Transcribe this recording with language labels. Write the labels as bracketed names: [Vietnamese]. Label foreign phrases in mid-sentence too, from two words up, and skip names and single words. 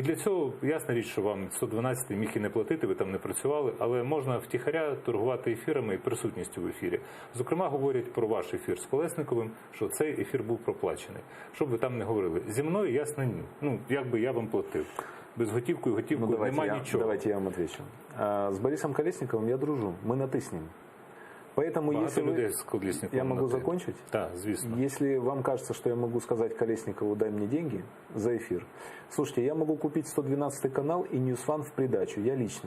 [Ukrainian] І для цього, ясна річ, що вам 112 міг і не платити, ви там не працювали, але можна втіхаря торгувати ефірами і присутністю в ефірі. Зокрема, говорять про ваш ефір з Колесниковим, що цей ефір був проплачений. Щоб ви там не говорили. Зі мною, ясно, ні. Ну, якби я вам платив. Без готівкою, готівкою немає нічого. [Russian] Давайте я вам отвечу. С Борисом Колесниковым я дружу, мы на «ты» с ним. Поэтому, [Ukrainian] Багато [Russian] если [Ukrainian] людей [Russian] вы... [Ukrainian] з Колесниковим [Russian] Я могу [Ukrainian] на «ти». [Russian] закончить? [Ukrainian] Так, звісно. [Russian] Если вам кажется, что я могу сказать Колесникову, дай мне деньги за эфир, слушайте, я могу купить 112 канал и News One в придачу, я лично.